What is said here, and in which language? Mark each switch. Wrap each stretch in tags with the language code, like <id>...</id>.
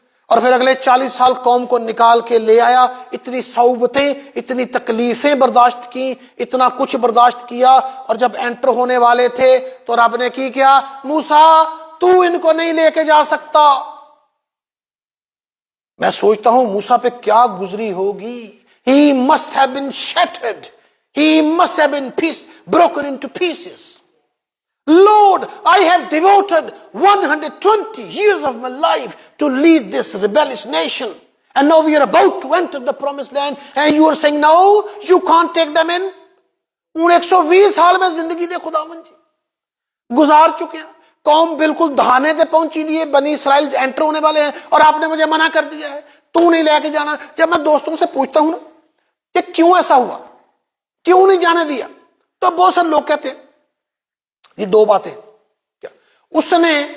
<ur>اور پھر اگلے 40 سال قوم کو نکال کے لے آیا، اتنی صعوبتیں، اتنی تکلیفیں برداشت کی، اتنا کچھ برداشت کیا، اور جب انٹر ہونے والے تھے تو رب نے کی کیا؟ موسیٰ تو ان کو نہیں لے کے جا سکتا۔ میں سوچتا ہوں موسیٰ پہ کیا گزری ہوگی۔</ur> <en>He must have been shattered. He must have been broken into pieces. Lord, I have devoted 120 years of my life to lead this rebellious nation. And now we are about to enter the promised land. And you are saying, no, you can't take them in.</en> <ur>ان 120 سال میں زندگی دے خداوند جی گزار چکے ہیں، قوم بالکل</ur> <pa>دہانے تے پہنچی دیے،</pa> <ur>بنی اسرائیل انٹر ہونے والے ہیں، اور آپ نے مجھے منع کر دیا ہے، تو نہیں لے کے جانا۔ جب میں دوستوں سے پوچھتا ہوں نا کہ کیوں ایسا ہوا، کیوں نہیں جانے دیا، تو بہت سارے لوگ کہتے ہیں یہ دو باتیں، کیا اس نے</ur>